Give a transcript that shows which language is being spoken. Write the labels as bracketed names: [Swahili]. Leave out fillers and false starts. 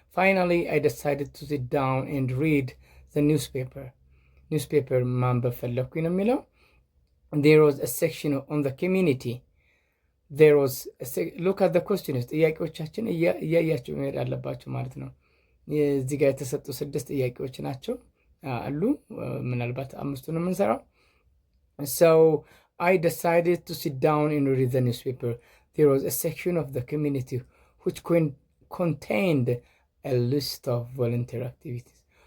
[English] Finally, I decided to sit down and read the newspaper [Amharic] ማንበብ ፈለኩኝ ነው የሚለው [English] There was a section on the community. There was look at the questions. [Amharic] ጥያቄዎቻችን እያያችሁ መሄድ አለባችሁ ማለት ነው። እዚህ ጋር የተሰጡ 6 ጥያቄዎች ናቸው አሉ። ምናልባት 5ቱን የምንሰራው [English] So I decided to sit down and read the newspaper. There was a section of the community which contained a list of volunteer activities.